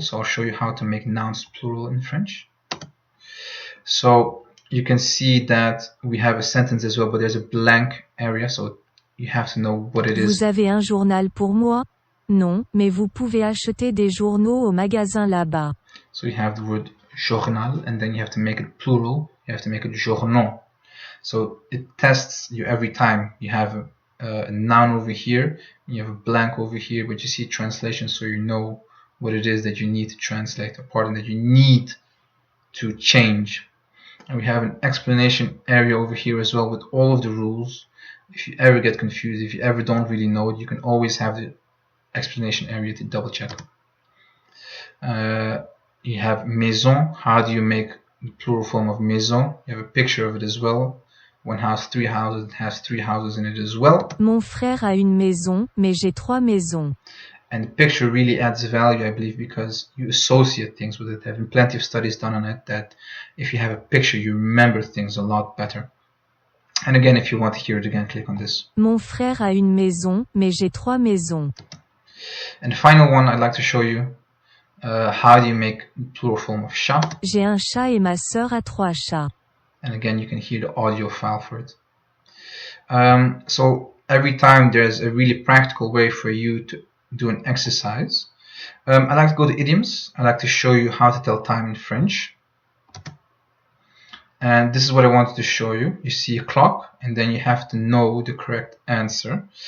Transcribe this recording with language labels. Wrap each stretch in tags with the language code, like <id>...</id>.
<en>So I'll show you how to make nouns plural in French. So you can see that we have a sentence as well, but there's a blank area, so you have to know what it is.</en> <fr>Vous avez un journal pour moi? Non, mais vous pouvez acheter des journaux au magasin là-bas.</fr> <en>So you have the word journal, and then you have to make it plural. You have to make it journaux. So it tests you every time. You have a noun over here, you have a blank over here, but you see translation, so you know what it is that you need to translate, or pardon, that you need to change. And we have an explanation area over here as well with all of the rules. If you ever get confused, if you ever don't really know it, you can always have the explanation area to double check. You have maison. How do you make the plural form of maison? You have a picture of it as well. One house, 3 houses, it has 3 houses in it as well.</en> <fr>Mon frère a une maison, mais j'ai 3 maisons.</fr> <en>And the picture really adds value, I believe, because you associate things with it. There have been plenty of studies done on it that if you have a picture, you remember things a lot better. And again, if you want to hear it again, click on this.</en> <fr>Mon frère a une maison, mais j'ai 3 maisons.</fr> <en>And the final one I'd like to show you, how do you make the plural form of chat?</en> <fr>J'ai un chat et ma sœur a 3 chats.</fr> <en>And again, you can hear the audio file for it. So every time there's a really practical way for you to do an exercise. I like to go to idioms. I like to show you how to tell time in French. And this is what I wanted to show you. You see a clock, and then you have to know the correct answer.</en>